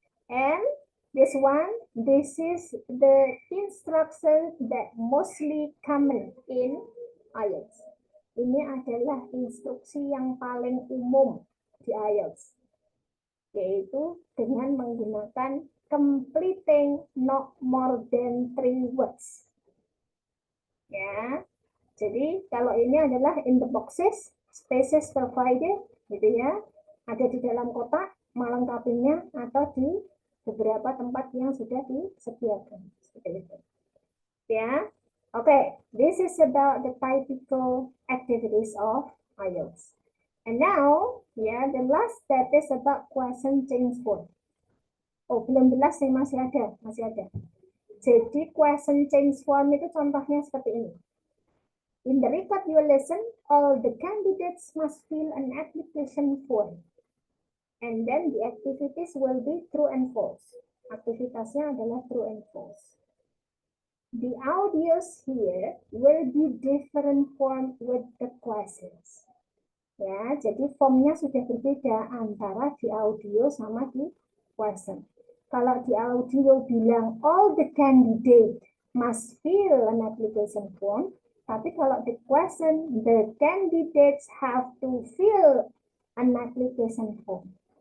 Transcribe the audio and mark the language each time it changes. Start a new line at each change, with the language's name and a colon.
English: And this one, this is the instruction that mostly common in IELTS.
Indonesian: Ini adalah instruksi yang paling umum di IELTS, yaitu dengan menggunakan
English: completing not more than 3 words.
Indonesian: Ya, jadi kalau ini adalah
English: in the boxes, spaces provided,
Indonesian: gitu ya, ada di dalam kotak, melengkapinya atau di beberapa tempat yang sudah disediakan, seperti itu. Ya, okay.
English: This is about the typical activities of IELTS. And now, yeah, the last step is about question change form.
Indonesian: Oh, belum jelas sih, masih ada. Jadi question change form itu contohnya seperti ini.
English: In the record you listen, all the candidates must fill an application form. And then the activities will be true and false.
Indonesian: Aktivitasnya adalah true and false.
English: The audios here will be different form with the questions.
Indonesian: Ya, jadi formnya sudah berbeda antara di audio sama di question. Kalau di audio bilang
English: all the candidate must fill an application form,
Indonesian: tapi kalau di question
English: the candidates have to fill an application form.